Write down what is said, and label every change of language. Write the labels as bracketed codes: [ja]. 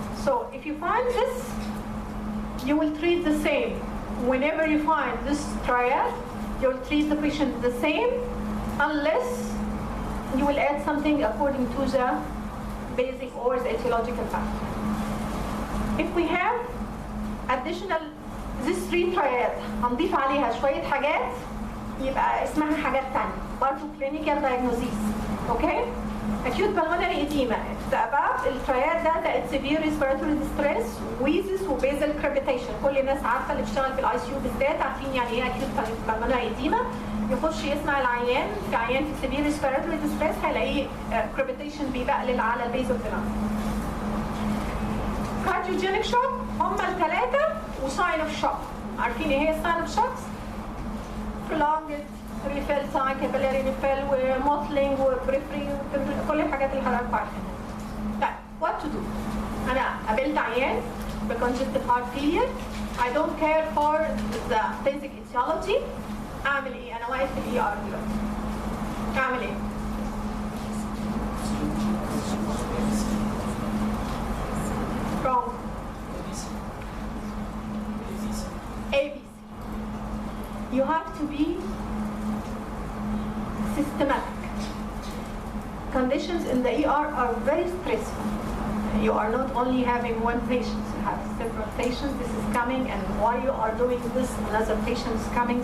[en] So if you find this, you will treat the same. Whenever you find this triad, you will treat the patient the same, unless you will add something according to the basic or the etiological factor. If we have additional this 3 triad [ar] هنضيف عليها شوية حاجات يبقى اسمها حاجات تانية برضه clinical diagnosis. [en] Okay? Acute pulmonary edema. The above الترياد ده severe respiratory distress, wheezes وبازل crepitation. [ar] كل الناس عارفة اللي بتشتغل في الاي سي يو بالذات عارفين يعني ايه acute pulmonary edema. يخش يسمع العيان في عيان في severe respiratory distress هيلاقيه crepitation بيبقلل على البيز اوف ذا لانج. cardiogenic shock هم الثلاثة وساين اوف شوك. عارفين ايه هي الساين اوف شوكس؟ prolonged ريفيل تايم كابيلاري ريفيل وموتلينج وبريفري كل الحاجات اللي حضرتك عارفينها. طيب [en] What to do? [ar] انا قابلت عيان بكونجستيف هارت فيلير. [en] I don't care for the basic etiology. [ar] اعمل ايه؟ انا واقف في الاي ار دلوقتي. اعمل ايه؟ wrong. [en] ABC. You have to be systematic. Conditions in the ER are very stressful. You are not only having one patient, you have several patients. This is coming, and while you are doing this, another patient is coming.